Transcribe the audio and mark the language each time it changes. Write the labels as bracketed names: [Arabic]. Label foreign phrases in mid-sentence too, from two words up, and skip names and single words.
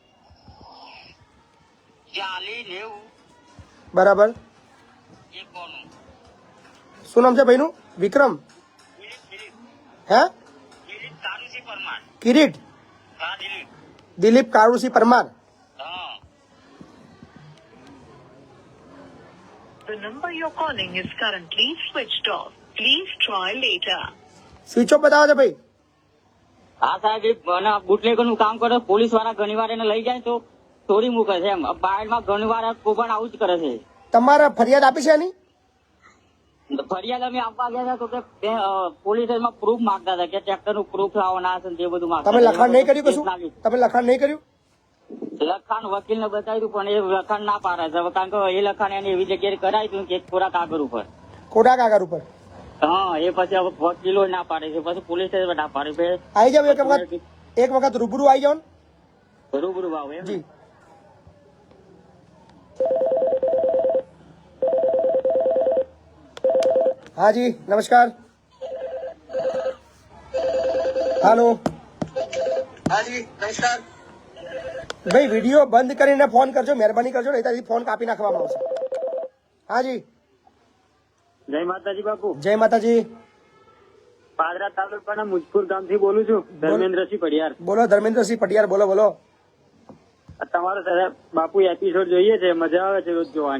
[Gujarati] 4090 બરાબર. શું નામ છે ભાઈનું? વિક્રમ? હે? કિરીટ? દિલીપ કારુસી પરમાર. [English] The number you're calling is currently switched off. Please try later. switch off [Gujarati] બતાવો છે ભાઈ. હા સાહેબ, અને બુટલેગર નું કામ કરે. પોલીસ વાળા ઘણી વાર એને લઈ જાય તો ચોરી મૂકે છે. એમ બાયડમાં ઘણી વાર કોભાંડ આવું જ કરે છે. તમારે ફરિયાદ આપી છે એની? ફરિયાદ અમે આપવા ગયા હતા તો કે [English] police stationમાં [Gujarati] પ્રૂફ માંગતા હતા કે ટ્રેક્ટર નું પ્રૂફ લાવો ના છે તે બધું માંગતા. તમે લખાણ નહીં કર્યું કશું? તમે લખાણ નહીં કર્યું? લખાણ વકીલ ને બતાવ્યું પણ એ લખાણ ના પાડે છે, કારણ કે એ લખાણ એને એવી જગ્યાએ કરાવ્યું કે કોરા કાગળ ઉપર. કોડા કાગળ ઉપર? હા, એ પછી હવે વકીલો ના પાડે છે, પછી [English] police station [Gujarati] ના પાડે છે. આવી જાવ એક વખત રૂબરૂ આવી જાવ ને. રૂબરૂ ભાવ એમ. [Hindi] જી हाँ जी नमस्कार. हेलो. हाँ जी नमस्कार. [Gujarati] भाई વિડિયો બંધ કરીને ફોન કરજો, મહેરબાની કરજો, નહીં તો ફોન કાપી નાખવામાં આવશે. હા જી. જય માતાજી બાપુ. જય માતાજી. પાદરા તાલુકાના મુજપુર ગામથી બોલું છું, ધર્મેન્દ્રસિંહ પડિયાર. બોલો ધર્મેન્દ્રસિંહ પડિયાર, બોલો બોલો. તમારો સાહેબ બાપુ એપિસોડ જોઈએ છે, મજા આવે છે રોજ જોવાની.